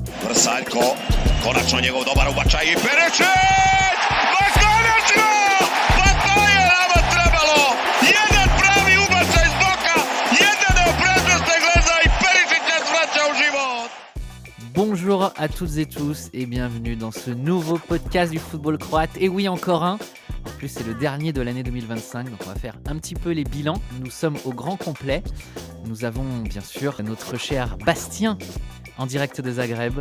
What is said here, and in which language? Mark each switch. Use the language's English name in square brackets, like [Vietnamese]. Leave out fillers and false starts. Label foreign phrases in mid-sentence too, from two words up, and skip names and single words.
[Croatian] Vrsaljko, konačno njegov dobar ubačaj i Perišić! Ma konačno! Pa to je nama trebalo! Jedan pravi ubačaj s boka, jedan prednosti gleda i Perišić nas vraća u život! [French] Bonjour à toutes et tous et bienvenue dans ce nouveau podcast du football croate. Et oui, encore un. En plus, c'est le dernier de l'année 2025, donc on va faire un petit peu les bilans. Nous sommes au grand complet. Nous avons bien sûr notre cher Bastien en direct de Zagreb.